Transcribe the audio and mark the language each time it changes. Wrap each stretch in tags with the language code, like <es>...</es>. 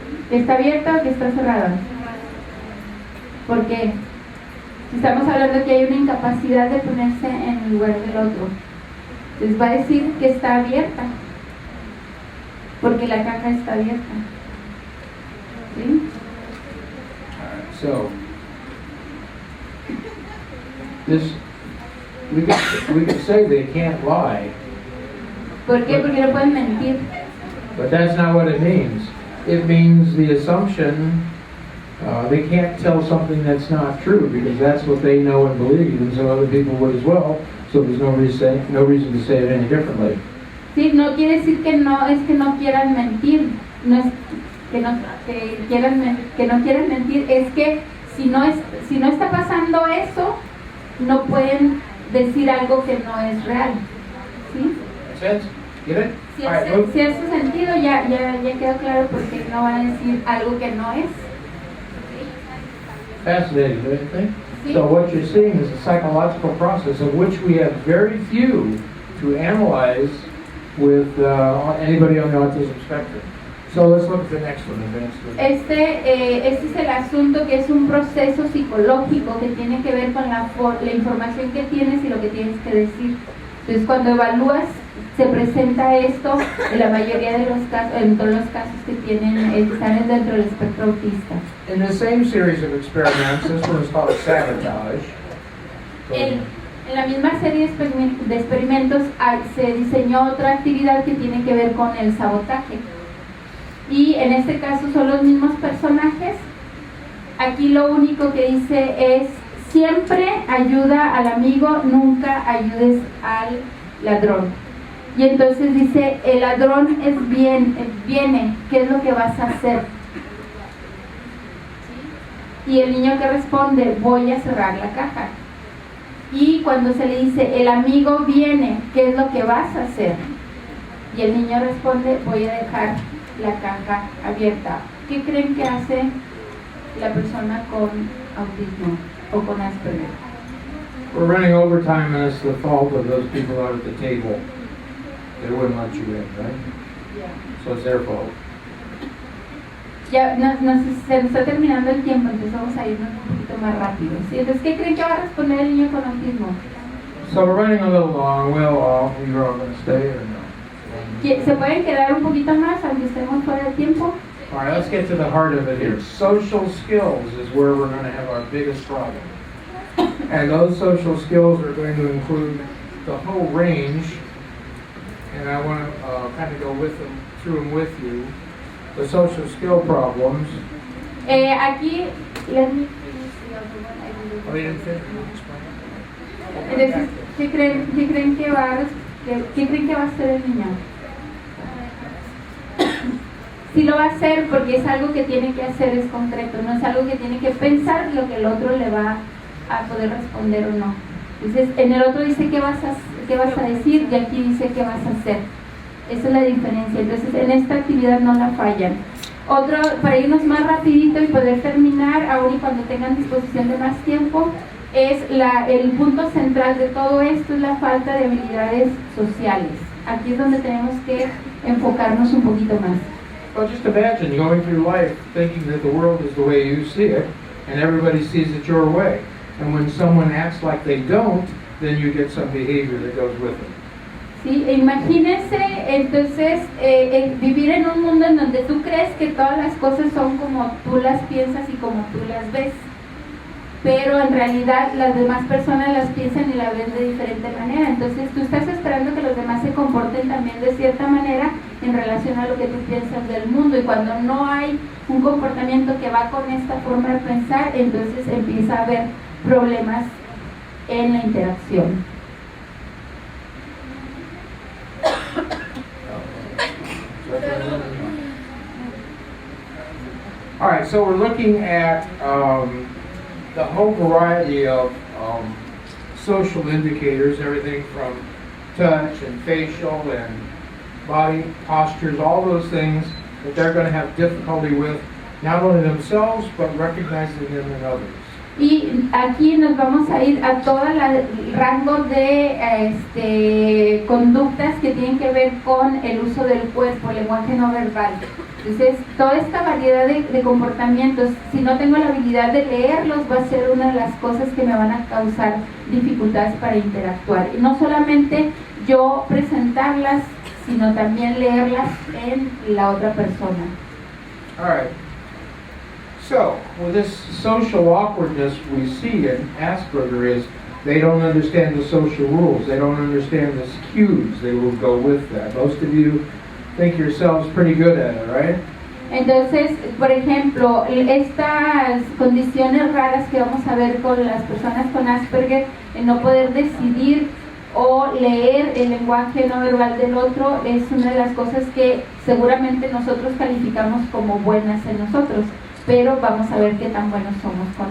<es>¿Que está abierta o que está cerrada? Porque si estamos hablando que hay una incapacidad de ponerse en el lugar del otro, les va a decir que está abierta, porque la caja está abierta. ¿Sí?</es> <en>So, we could say they can't lie,</en> <es>¿Por qué? Porque no pueden mentir.</es> <en>but that's not what it means. It means the assumption they can't tell something that's not true because that's what they know and believe, and so other people would as well. So there's no reason to say it any differently.</en> <es>Sí, no quiere decir que no es que no quieran mentir, no es que no quieran mentir, es que si no está pasando eso, no pueden decir algo que no es real, ¿sí?</es> <en>sense? Get it?</en> <es>Si</es> <en>All right,</en> <es>hace,</es> <en>move.</en> <es>si hace sentido, ya quedó claro porque no van a decir algo que no es.</es> <en>Fascinating, don't you think?</en> <es>Sí.</es> <en>So what you're seeing is a psychological process of which we have very few to analyze with anybody on the autism spectrum. So let's look at the next one, advanced one.</en> <es>Este es el asunto, que es un proceso psicológico que tiene que ver con la información que tienes y lo que tienes que decir. Entonces, cuando evalúas, se presenta esto en la mayoría de los casos, en todos los casos que están dentro del espectro autista.</es> <en>In the same series of experiments, this one is called sabotage. So,</en> <es>En la misma serie de experimentos se diseñó otra actividad que tiene que ver con el sabotaje. Y en este caso son los mismos personajes. Aquí lo único que dice es: siempre ayuda al amigo, nunca ayudes al ladrón. Y entonces dice: el ladrón viene, ¿qué es lo que vas a hacer? Y el niño que responde: voy a cerrar la caja. Y cuando se le dice: el amigo viene, ¿qué es lo que vas a hacer? Y el niño responde: voy a dejar la caja abierta. ¿Qué creen que hace la persona con autismo o con Asperger?</es> <en>we're running overtime and it's the fault of those people out at the table. They wouldn't let you in, right? So it's their fault.</en> <es>Ya se nos está terminando el tiempo, entonces vamos a irnos un poquito más rápido. ¿Sí? Entonces, ¿qué creen que va a responder el niño con autismo?</es> <en>So we're running a little long. Will you're all going to stay or no?</en> <es>¿Se pueden quedar un poquito más aunque estemos fuera de tiempo?</es> <en>All right, let's get to the heart of it here. Social skills is where we're going to have our biggest problem. And those social skills are going to include the whole range. And I want to kind of go through them with you. The social skill problems.</en> <es>Aquí,</es> <en>let me finish the other one. I will do Oh, you didn't it. finish?</en> <es>Entonces, ¿qué creen que va a hacer el niño? Sí lo va a hacer porque es algo que tiene que hacer, es concreto, no es algo que tiene que pensar lo que el otro le va a poder responder o no. Entonces, en el otro dice qué vas a decir y aquí dice qué vas a hacer. Esa es la diferencia. Entonces, en esta actividad no la fallan. Otro, para irnos más rapidito y poder terminar, aún y cuando tengan disposición de más tiempo, es el punto central de todo esto, es la falta de habilidades sociales. Aquí es donde tenemos que enfocarnos un poquito más.</es> <en>Well, just imagine going through life thinking that the world is the way you see it, and everybody sees it your way. And when someone acts like they don't, then you get some behavior that goes with it.</en> <es>Sí, imagínense entonces vivir en un mundo en donde tú crees que todas las cosas son como tú las piensas y como tú las ves, pero en realidad las demás personas las piensan y las ven de diferente manera. Entonces tú estás esperando que los demás se comporten también de cierta manera en relación a lo que tú piensas del mundo, y cuando no hay un comportamiento que va con esta forma de pensar, entonces empieza a haber problemas en la interacción.</es> <en>All right, so we're looking at the whole variety of social indicators, everything from touch and facial and body postures, all those things that they're going to have difficulty with, not only themselves, but recognizing them in others.</en> <es>Y aquí nos vamos a ir a todo el rango de conductas que tienen que ver con el uso del cuerpo, el lenguaje no verbal. Entonces, toda esta variedad de comportamientos, si no tengo la habilidad de leerlos, va a ser una de las cosas que me van a causar dificultades para interactuar. Y no solamente yo presentarlas, sino también leerlas en la otra persona.</es> <en>All right. So, with this social awkwardness we see in Asperger is they don't understand the social rules. They don't understand the cues. They will go with that. Most of you think yourselves pretty good at it, right?</en> <es>Entonces, por ejemplo, estas condiciones raras que vamos a ver con las personas con Asperger, el no poder decidir o leer el lenguaje no verbal del otro, es una de las cosas que seguramente nosotros calificamos como buenas en nosotros, pero vamos a ver qué tan buenos somos con</es>